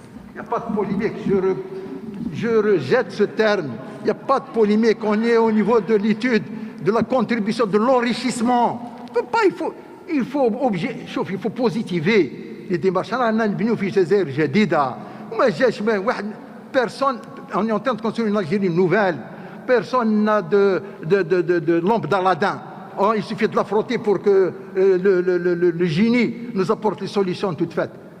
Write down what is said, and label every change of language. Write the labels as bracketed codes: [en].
[fr] Il n'y a pas de polémique, je rejette ce terme. Il n'y a pas de polémique, on est au niveau de l'étude, de la contribution, de l'enrichissement. Il faut positiver les démarches. [ar] أنا نبنيو في جزائر جديدة وما جاش واحد [fr] personne. On est en train de construire une Algérie nouvelle. Personne n'a de lampe d'Aladin. Il suffit de la frotter pour que le génie nous apporte les solutions toutes faites.